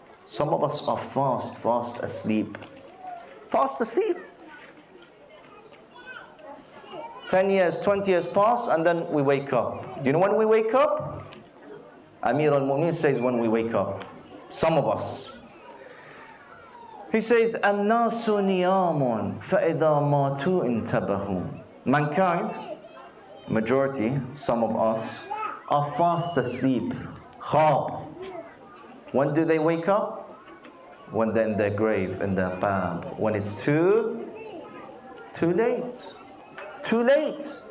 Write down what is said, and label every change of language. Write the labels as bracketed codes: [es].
[en] Some of us are fast asleep. Fast asleep. 10 years, 20 years pass, and then we wake up. You know when we wake up? Amir al-Mu'min says when we wake up. Some of us. He says, [ar] الناس نيام فإذا ماتوا انتبهوا. [en] Mankind, majority, some of us, are fast asleep. Khab. When do they wake up? When they're in their grave, in their bab. When it's too late. Too late.